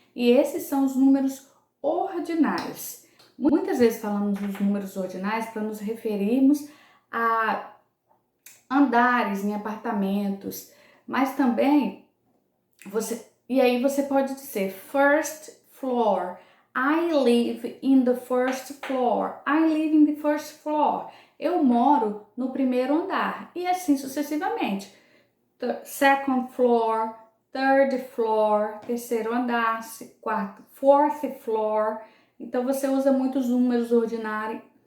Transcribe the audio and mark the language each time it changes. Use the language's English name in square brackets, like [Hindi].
[Portuguese] E esses são os números ordinários. Muitas vezes falamos dos números ordinais para nos referirmos a andares em apartamentos, mas também aí você pode dizer [English] first floor. I live in the first floor. I live in the first floor. [Portuguese] Eu moro no primeiro andar. E assim sucessivamente. [English] Second floor, third floor, [Portuguese] terceiro andar, quarto, [English] fourth floor. [Portuguese] Então você usa muitos números ordinários.